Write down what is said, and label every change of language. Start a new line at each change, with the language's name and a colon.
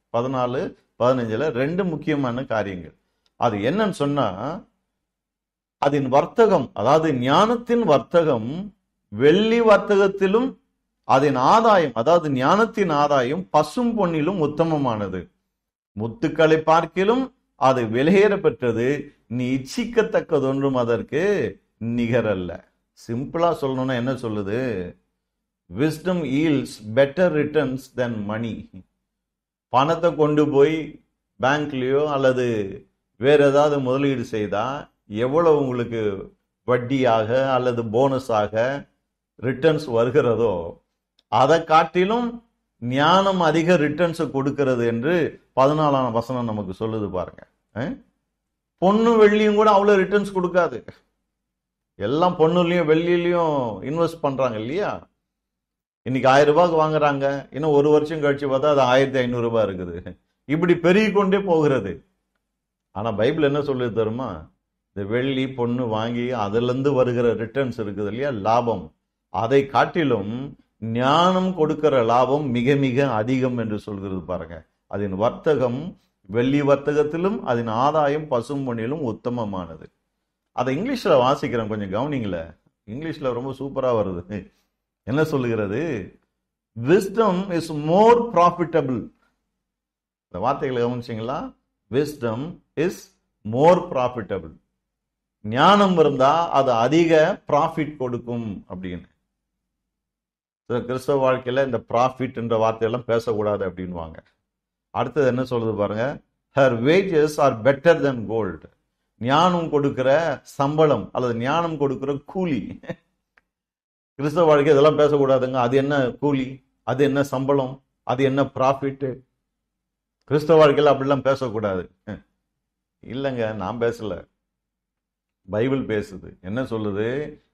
Tamil: 14-15 2 முக்கியமான காரியங்கள். அது என்னன்னு சொன்னா, அதன் வர்த்தகம், அதாவது ஞானத்தின் வர்த்தகம் வெள்ளி வர்த்தகத்திலும் அதன் ஆதாயம், அதாவது ஞானத்தின் ஆதாயம் பசும் பொன்னிலும் உத்தமமானது. முத்துக்களை பார்க்கிலும் அது விலையேற பெற்றது. நீ இச்சிக்கத்தக்கதொன்றும் அதற்கு நிகரல்ல. சிம்பிளா சொல்லணும்னா என்ன சொல்லுது?
English: wisdom yields better returns than money.
Tamil: பணத்தை கொண்டு போய் பேங்க்லயோ அல்லது வேற ஏதாவது முதலீடு செய்தா எவ்வளவு உங்களுக்கு வட்டியாக அல்லது போனஸாக ரிட்டர்ன்ஸ் வருகிறதோ அதை காட்டிலும் ஞானம் அதிக ரிட்டர்ன்ஸ் கொடுக்கிறது என்று 14ஆம் வசனம் நமக்கு சொல்லுது பாருங்க. பொண்ணு வெள்ளியும் கூட அவ்வளவு ரிட்டர்ன்ஸ் கொடுக்காது. எல்லாம் பொண்ணுலயும் வெள்ளியிலையும் இன்வெஸ்ட் பண்றாங்க இல்லையா? இன்னைக்கு 1000 ரூபாய்க்கு வாங்குறாங்க, இன்னும் 1 வருஷம் கழிச்சு பார்த்தா அது 1500 ரூபாய் இருக்குது. இப்படி பெருகி கொண்டே போகிறது. ஆனா பைபிள் என்ன சொல்லுது தெரியுமா? இந்த வெள்ளி பொண்ணு வாங்கி அதுல இருந்து வருகிற ரிட்டர்ன்ஸ் இருக்குது இல்லையா, லாபம், அதை காட்டிலும் ஞானம் கொடுக்கிற லாபம் மிக மிக அதிகம் என்று சொல்கிறது பாருங்க. அதன் வர்த்தகம் வெள்ளி வர்த்தகத்திலும் அதன் ஆதாயம் பசும் பொன்னிலும் உத்தமமானது. அதை இங்கிலீஷ்ல வாசிக்கிறேன், கொஞ்சம் கவனிங்கள. இங்கிலீஷ்ல ரொம்ப சூப்பரா வருது. என்ன சொல்லுகிறது?
English: wisdom is more profitable.
Tamil: இந்த வார்த்தைகளை கவனிச்சிங்களா?
English: wisdom is more profitable.
Tamil: ஞானம் இருந்தா அது அதிக ப்ராஃபிட் கொடுக்கும் அப்படின்னு. கிறிஸ்தவ வாழ்க்கையில இந்த ப்ராஃபிட் என்ற வார்த்தையெல்லாம் பேசக்கூடாது அப்படின்வாங்க. அடுத்தது என்ன சொல்லுது பாருங்க?
English: her wages are better than gold.
Tamil: ஞானம் கொடுக்கிற சம்பளம் அல்லது ஞானம் கொடுக்கிற கூலி. கிறிஸ்தவ வாழ்க்கை இதெல்லாம் பேசக்கூடாதுங்க. அது என்ன கூலி, அது என்ன சம்பளம், அது என்ன ப்ராஃபிட்? கிறிஸ்தவ வாழ்க்கையில் அப்படிலாம் பேசக்கூடாது. இல்லைங்க, நான் பேசல, பைபிள் பேசுது. என்ன சொல்லுது?